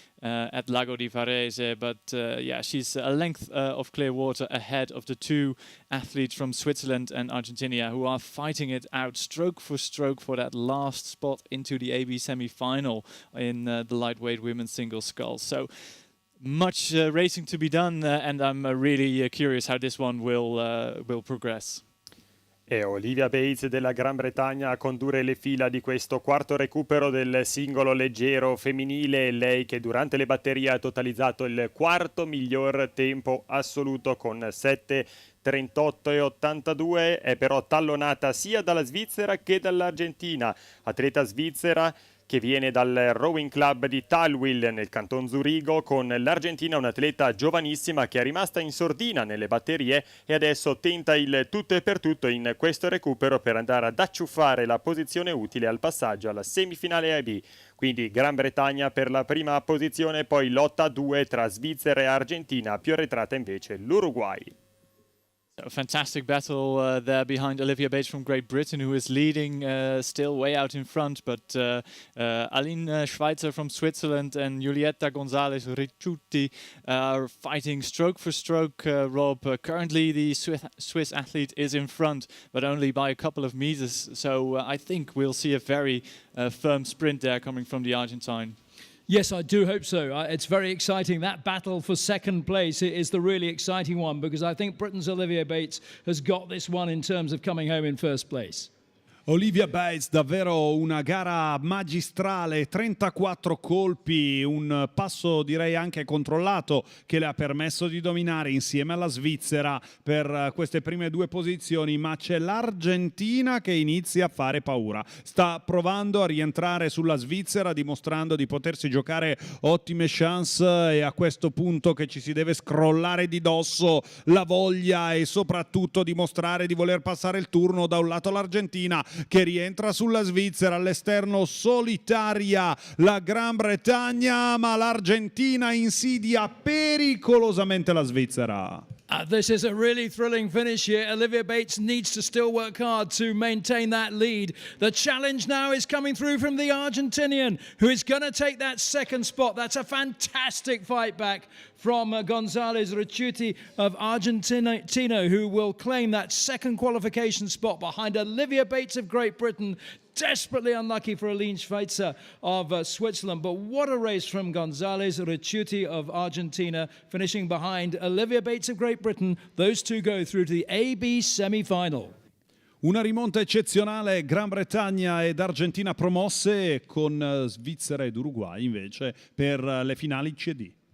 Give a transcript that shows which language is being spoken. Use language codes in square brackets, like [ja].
[en] at Lago di Varese, but yeah, she's a length of clear water ahead of the two athletes from Switzerland and Argentina who are fighting it out stroke for that last spot into the AB semi-final in the lightweight women's single sculls. So much racing to be done, and I'm really curious how this one will progress. [it] E Olivia Bates della Gran Bretagna a condurre le fila di questo quarto recupero del singolo leggero femminile, lei che durante le batterie ha totalizzato il quarto miglior tempo assoluto con 7:38,82, è però tallonata sia dalla Svizzera che dall'Argentina, atleta svizzera che viene dal Rowing Club di Talwil nel canton Zurigo, con l'Argentina un'atleta giovanissima che è rimasta in sordina nelle batterie e adesso tenta il tutto e per tutto in questo recupero per andare ad acciuffare la posizione utile al passaggio alla semifinale AB. Quindi Gran Bretagna per la prima posizione, poi lotta a due tra Svizzera e Argentina, più arretrata invece l'Uruguay. [en] A fantastic battle there behind Olivia Bates from Great Britain, who is leading still way out in front, but Aline Schweitzer from Switzerland and Julieta Gonzalez Ricciuti are fighting stroke for stroke, Rob. Currently the Swiss athlete is in front, but only by a couple of meters, so I think we'll see a very firm sprint there coming from the Argentine. Yes, I do hope so. It's very exciting. That battle for second place is the really exciting one, because I think Britain's Olivia Bates has got this one in terms of coming home in first place. [it] Olivia Bates, davvero una gara magistrale, 34 colpi, un passo direi anche controllato che le ha permesso di dominare insieme alla Svizzera per queste prime due posizioni, ma c'è l'Argentina che inizia a fare paura. Sta provando a rientrare sulla Svizzera, dimostrando di potersi giocare ottime chance, e a questo punto che ci si deve scrollare di dosso la voglia e soprattutto dimostrare di voler passare il turno. Da un lato l'Argentina che rientra sulla Svizzera, all'esterno solitaria la Gran Bretagna, ma l'Argentina insidia pericolosamente la Svizzera. [en] This is a really thrilling finish here. Olivia Bates needs to still work hard to maintain that lead. The challenge now is coming through from the Argentinian, who is going to take that second spot. That's a fantastic fight back from Gonzalez Ricciuti of Argentina, who will claim that second qualification spot behind Olivia Bates of Great Britain. Desperately unlucky for Aline Schweitzer of Switzerland, but what a race from Gonzalez Ricciuti of Argentina, finishing behind Olivia Bates of Great Britain. Those two go through to the AB semi-final. [it] Una rimonta eccezionale, Gran Bretagna ed Argentina promosse, con Svizzera ed Uruguay invece per le finali CD.